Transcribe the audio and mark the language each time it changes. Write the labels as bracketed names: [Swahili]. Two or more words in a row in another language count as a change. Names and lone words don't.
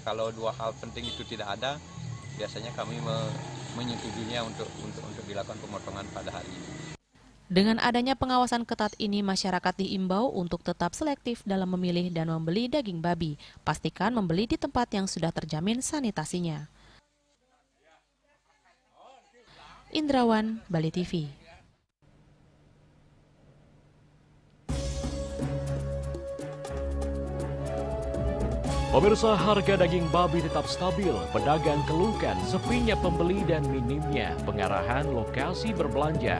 [Indonesian] Kalau 2 hal penting itu tidak ada, biasanya kami menyetujuinya untuk dilakukan pemotongan pada hari ini. Dengan adanya pengawasan ketat ini, masyarakat diimbau untuk tetap selektif dalam memilih dan membeli daging babi. Pastikan membeli di tempat yang sudah terjamin sanitasinya. Indrawan, Bali TV. Pemirsa, harga daging babi tetap stabil. Pedagang keluhkan sepinya pembeli dan minimnya pengarahan lokasi berbelanja.